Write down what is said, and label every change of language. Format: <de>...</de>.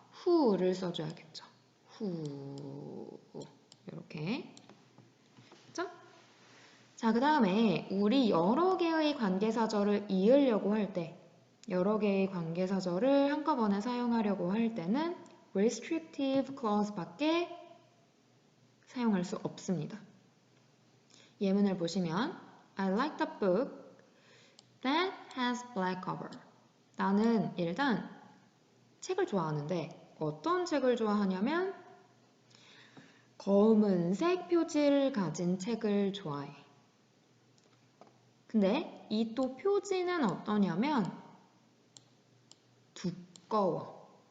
<ko>who를 써줘야겠죠. who. 이렇게. 그쵸? 자, 그 다음에 우리 여러 개의 관계사절을 이으려고 할 때, 여러 개의 관계사절을 한꺼번에 사용하려고 할 때는 restrictive clause 밖에 사용할 수 없습니다. 예문을 보시면</ko> <en>I like the book that has black cover.</en> <ko>나는 일단 책을 좋아하는데 어떤 책을 좋아하냐면 검은색 표지를 가진 책을 좋아해. 근데 이 또 표지는 어떠냐면 두꺼워.</ko>